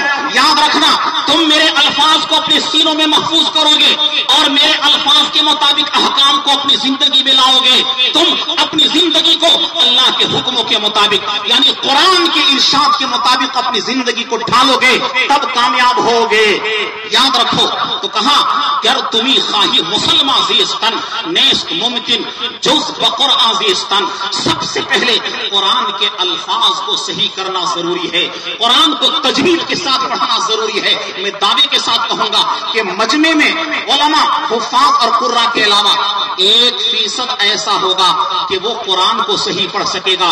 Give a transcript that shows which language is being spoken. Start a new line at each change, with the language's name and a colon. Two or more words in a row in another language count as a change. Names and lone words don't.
Urdu: یاد رکھنا, تم میرے الفاظ کو اپنے سینوں میں محفوظ کرو گے اور میرے الفاظ کے مطابق احکام کو اپنی زندگی میں لاؤ گے. تم اپنی زندگی کو اللہ کے حکموں کے مطابق یعنی قرآن کے ارشاد کے مطابق اپنی زندگی کو ڈھالو گے, تب کامیاب ہوگے. یاد رکھو
Persian: تو کہاں گر تمہیں خواہی مسلمان زیستن نیست ممکن جز بقر آزیستن.
Urdu: سب سے پہلے قرآن کے الفاظ کو صحیح کرنا ضروری ہے, قرآن کو تجوید کے ساتھ پڑھنا ضروری ہے. میں دعوے کے ساتھ کہوں گا کہ مجمع میں علماء, حفاظ اور قراء کے علاوہ 1% ایسا ہوگا کہ وہ قرآن کو صحیح پڑھ سکے گا.